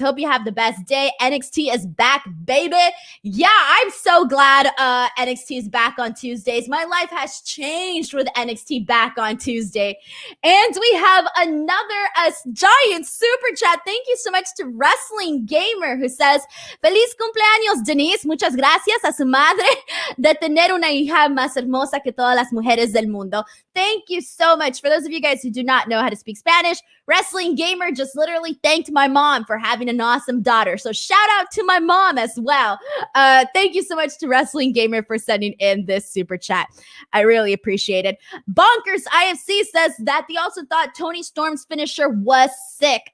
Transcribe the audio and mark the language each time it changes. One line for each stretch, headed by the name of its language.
English: Hope you have the best day. NXT is back, baby. Yeah, I'm so glad NXT is back on Tuesdays. My life has changed with NXT back on Tuesday. And we have another giant super chat. Thank you so much to Wrestling Gamer, who says,
Spanish: feliz cumpleaños,
English: Denise.
Spanish: Muchas gracias a su madre de tener una hija más hermosa que todas las mujeres del mundo.
English: Thank you so much. For those of you guys who do not know how to speak Spanish, Wrestling Gamer just literally thanked my mom for having an awesome daughter. So shout out to my mom as well. Thank you so much to Wrestling Gamer for sending in this super chat. I really appreciate it. Bonkers IFC says that they also thought Toni Storm's finisher was sick.